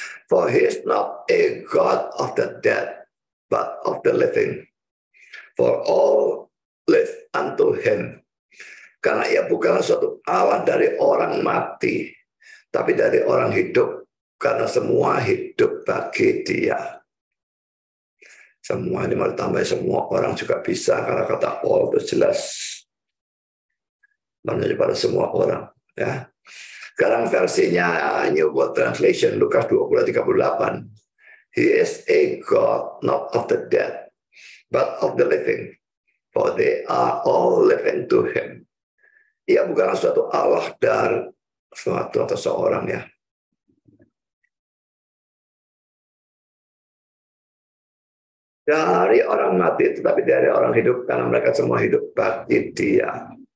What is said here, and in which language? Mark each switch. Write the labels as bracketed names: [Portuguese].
[English] For he is not a God of the dead, but of the living. For all live unto him. [Indonesian] Karena ia bukanlah suatu Allah dari orang mati, tapi dari orang hidup, karena semua hidup bagi dia. Semua ini mau ditambah semua orang juga bisa, karena kata all itu jelas menunjuk pada semua orang. Ya. Sekarang versinya New World Translation, Lukas 20:38. [English] He is a God not of the dead, but of the living, for they are all living to him. [Indonesian] Ia bukanlah suatu Allah dari suatu atau seorang ya. Dari orang mati, tetapi dari orang hidup, karena mereka semua hidup bagi dia.